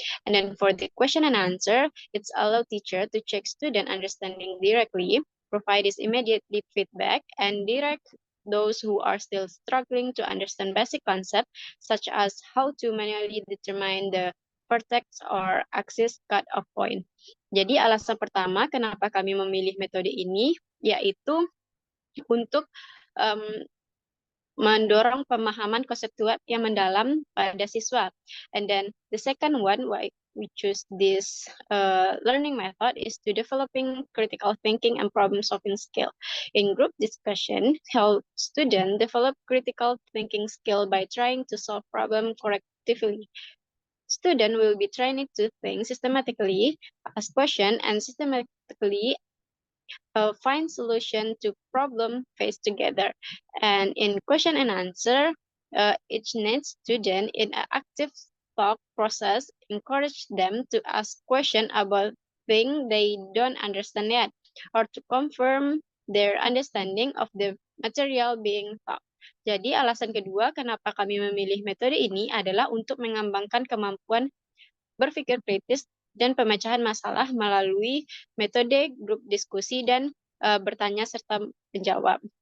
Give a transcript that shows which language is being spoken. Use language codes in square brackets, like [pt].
[en] And then for the question and answer, it's allow teacher to check student understanding directly, provide this immediately feedback, and direct those who are still struggling to understand basic concepts, such as how to manually determine the vertex or axis cut-off point. [id] Jadi alasan pertama kenapa kami memilih metode ini yaitu untuk mendorong pemahaman konseptual yang mendalam pada siswa. [en] And then the second one why we choose this learning method is to developing critical thinking and problem solving skill. In group discussion, help students develop critical thinking skill by trying to solve problem correctly. Student will be trained to think systematically, ask questions, and systematically find solution to problem faced together. And in question and answer, each needs student in an active thought process encourage them to ask questions about something they don't understand yet, or to confirm their understanding of the material being taught. [id] Jadi alasan kedua kenapa kami memilih metode ini adalah untuk mengembangkan kemampuan berpikir kritis dan pemecahan masalah melalui metode grup diskusi dan bertanya serta menjawab.